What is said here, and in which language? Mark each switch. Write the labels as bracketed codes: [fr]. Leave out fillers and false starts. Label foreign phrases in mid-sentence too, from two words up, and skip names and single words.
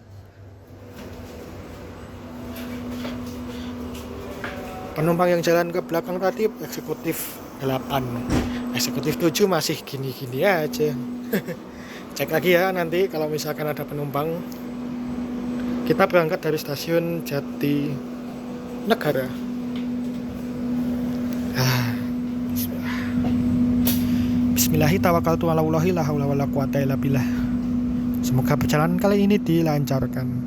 [id] Penumpang yang jalan ke belakang tadi eksekutif 8. Eksekutif 7 masih gini-gini aja. Cek lagi ya nanti kalau misalkan ada penumpang. Kita berangkat dari stasiun Jatinegara. Bismillah. [ar] بسم الله توكلت على الله لا حول ولا قوة إلا بالله. [id] Semoga perjalanan kali ini dilancarkan.